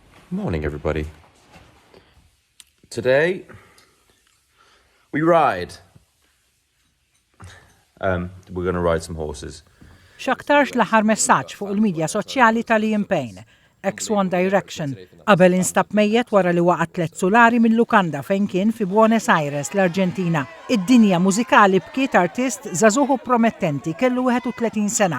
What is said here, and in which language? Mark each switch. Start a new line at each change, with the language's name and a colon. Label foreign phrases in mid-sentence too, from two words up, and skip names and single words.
English: Morning, everybody. Today, we ride. We're going to ride some horses.
Maltese: X'aktarx l-aħħar messaġġ fuq il-midja soċjali ta' Liam Payne, ex One Direction, qabel instab mejjed wara li waqa' 3 sulari minn lukanda fejn kien fi Buenos Aires, l-Arġentina. Id-dinja mużikali bkiet artist żagħżugħ promettenti kellu 31 sena.